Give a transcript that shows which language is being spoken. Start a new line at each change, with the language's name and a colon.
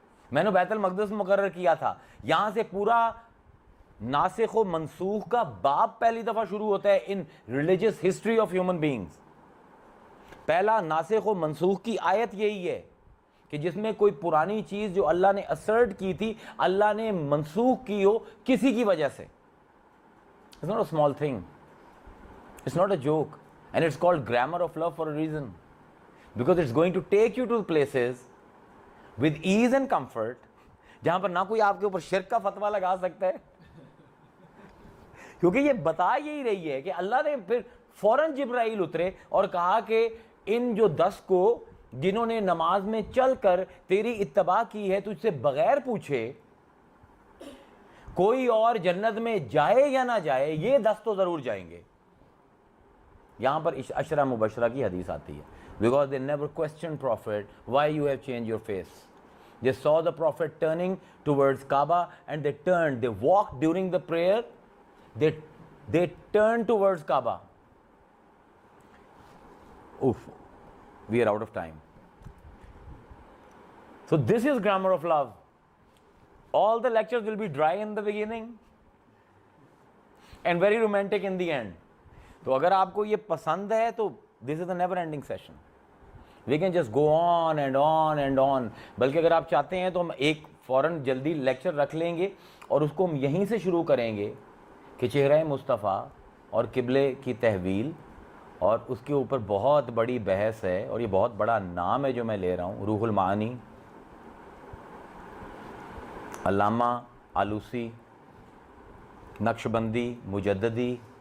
Urdu: میں نے بیت المقدس مقرر کیا تھا, یہاں سے پورا ناسخ و منسوخ کا باب پہلی دفعہ شروع ہوتا ہے
English: In religious history of human beings.
Urdu: پہلا ناسخ و منسوخ کی آیت یہی ہے کہ جس میں کوئی پرانی چیز جو اللہ نے اسرٹ کی تھی, اللہ نے منسوخ کی ہو کسی کی وجہ سے.
English: It's not a small thing. It's not a joke. And it's called grammar of love for a reason. Because it's going to take you to places with ease and comfort,
Urdu: جہاں پر نہ کوئی آپ کے اوپر شرک کا فتویٰ لگا سکتا ہے. کیونکہ یہ بتا یہی رہی ہے کہ اللہ نے پھر فوراً جبرائیل اترے اور کہا کہ ان جو 10 کو جنہوں نے نماز میں چل کر تیری اتباع کی ہے, تجھ سے بغیر پوچھے کوئی اور جنت میں جائے یا نہ جائے, یہ 10 تو ضرور جائیں گے. یہاں پر عشرہ مبشرہ کی حدیث آتی ہے.
English: Because they never questioned Prophet, why you have changed your face. They saw the Prophet turning towards Kaaba and they turned, they walked during the prayer, they turned towards Kaaba. Oof, we are out of time. So this is grammar of love. All the lectures will be dry in the beginning and very romantic in the end.
Urdu: تو اگر آپ کو یہ پسند ہے تو
English: this is a never ending session. We can just go on and on and on.
Urdu: بلکہ اگر آپ چاہتے ہیں تو ہم ایک فوراً جلدی لیکچر رکھ لیں گے اور اس کو ہم یہیں سے شروع کریں گے کہ چہرہ مصطفیٰ اور قبلے کی تحویل, اور اس کے اوپر بہت بڑی بحث ہے, اور یہ بہت بڑا نام ہے جو میں لے رہا ہوں, روح المعانی, علامہ آلوسی, نقشبندی, مجددی.